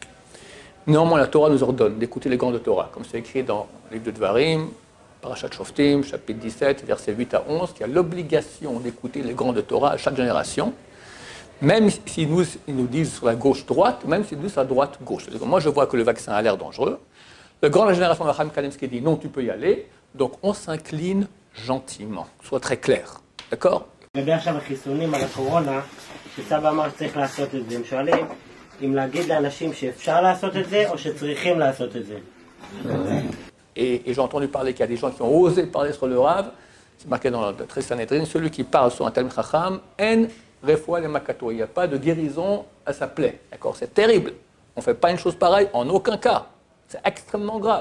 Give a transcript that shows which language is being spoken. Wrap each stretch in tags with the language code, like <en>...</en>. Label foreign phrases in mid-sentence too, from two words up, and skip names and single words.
<fr>Néanmoins, la Torah nous ordonne d'écouter les grands de Torah, comme c'est écrit dans le livre de Dvarim, Parashat Shoftim, chapitre 17, versets 8 à 11, qu'il y a l'obligation d'écouter les grands de Torah à chaque génération, même s'ils nous disent sur la gauche-droite, même s'ils nous disent sur la droite-gauche. Moi, je vois que le vaccin a l'air dangereux. Le grand de la génération de Chaim Kanevsky dit non, tu peux y aller. Donc, on s'incline gentiment. Soit très clair. D'accord?</fr> <he>לגבי עכשיו החיסונים על הקורונה, שסבא אמר שצריך לעשות את זה, הם שואלים אם להגיד לאנשים שאפשר לעשות את זה או שצריכים לעשות את זה.</he> <fr>Et j'ai entendu parler qu'il y a des gens qui ont osé parler sur le Rav. C'est marqué dans le Tris Sanhedrin, celui qui parle sur un</fr> <he>תלמיד חכם, אין רפואה למכתו.</he> <fr>Il n'y a pas de guérison à sa plaie. D'accord? C'est terrible. On ne fait pas une chose pareille en aucun cas. C'est extrêmement grave.</fr>